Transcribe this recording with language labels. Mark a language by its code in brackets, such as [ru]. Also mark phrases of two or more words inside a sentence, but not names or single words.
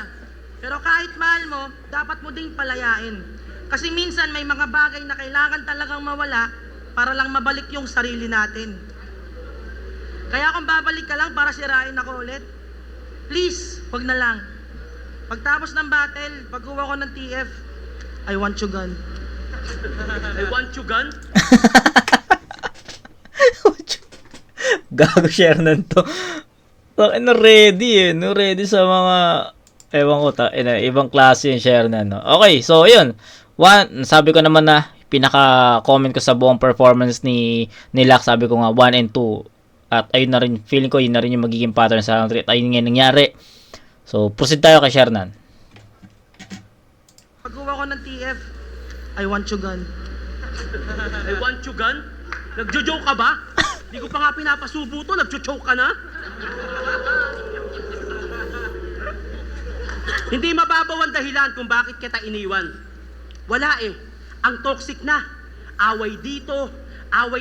[tl] Pero kahit mahal mo, dapat mo ding palayain. Kasi minsan may mga bagay na kailangan talagang mawala para lang mabalik yung sarili natin. Kaya kung babalik ka lang para sirain ako ulit, please, wag na lang. Pagtapos ng battle, pagkuha ko ng TF, [en] I want you gone. I want you gun? [tl] Gago share na to. No, ready eh. No, ready sa mga ewan ko ibang klase yung share na, no. Okay, so yun. Sabi ko naman na pinaka-comment ko sa buong performance ni Lak, sabi ko nga 1 and 2. At ayun na rin, feeling ko yun na rin yung magiging pattern sa round 3. At ayun nga nangyari. So, proceed tayo kay Shernan. Pagkuha ko ng TF, [en] I want you gone. I want you gun? [tl] Nagjo-joke ka ba? Hindi ko pa nga pinapasubo to, nagjo-joke ka na? Hindi mababaw ang dahilan kung bakit kita iniwan. Wala eh. Ang toxic na. Away dito, away doon.